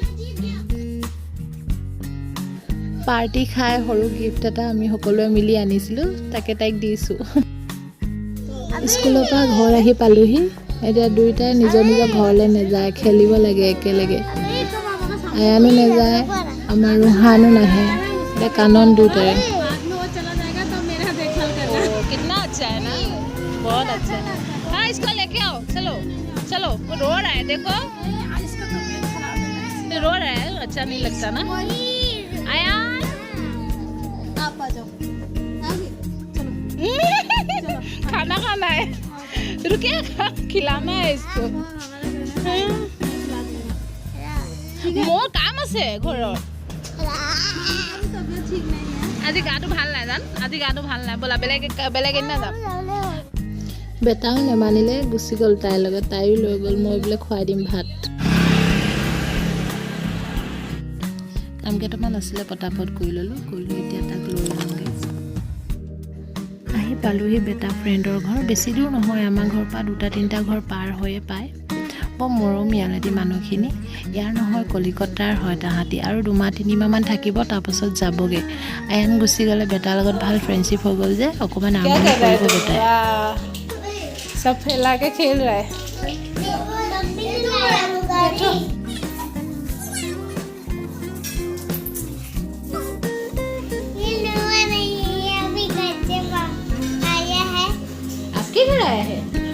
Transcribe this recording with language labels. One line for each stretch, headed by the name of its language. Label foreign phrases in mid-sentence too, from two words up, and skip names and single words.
Assamese: পাৰ্টি খাই সৰু গিফ্ট এটা আমি সকলোৱে মিলি আনিছিলোঁ, তাকে তাইক দিছোঁ। স্কুলৰ পৰা ঘৰ আহি পালোহি। এতিয়া দুয়োটাই নিজৰ নিজৰ ঘৰলৈ নাযায়, খেলিব লাগে একেলগে। আয়ানো নাযায়, আমাৰ ৰোহানো নাহে। এতিয়া কানন দুয়োটাৰে।
Hindi: कितना अच्छा है ना, बहुत अच्छा है। हाँ इसको लेके आओ, चलो चलो। वो रो रहा है, देखो रो रहा है, अच्छा नहीं लगता ना। आयान आप आ जाओ, चलो खाना खाना है, रुकिए खिलाना है इसको।
Assamese: মোৰ কাম আছে ঘৰত। আজি গাটো ভাল নাই জান, আজি গাটো ভাল নাই, বলা বেলেগ এদিনা যাম। বেটাও নেমানিলে, গুচি গ'ল তাইৰ লগত। তাইও লৈ গ'ল, মই বোলে খুৱাই দিম ভাত। কাম কেইটামান আছিলে পটাপট কৰি ল'লোঁ, এতিয়া তাক লৈ যাওঁগৈ। আহি পালোহি বেটা ফ্ৰেণ্ডৰ ঘৰ। বেছি দূৰ নহয়, আমাৰ ঘৰৰ পৰা 2-3টা ঘৰ পাৰ হৈয়ে পায়। বৰ মৰমীয়ালেদি মানুহখিনি। ইয়াৰ নহয় কলিকতাৰ হয় তাহাঁতি, আৰু 2-3 মাহমান থাকিব, তাৰপাছত যাবগৈ। আয়ান গুচি গ'লে বেটাৰ লগত ভাল ফ্ৰেণ্ডশ্বিপ হৈ গ'ল যে অকণমান আমনি কৰিব বেটাই।
Hindi: सब फैला के खेल रहा है। आपके घर आया है?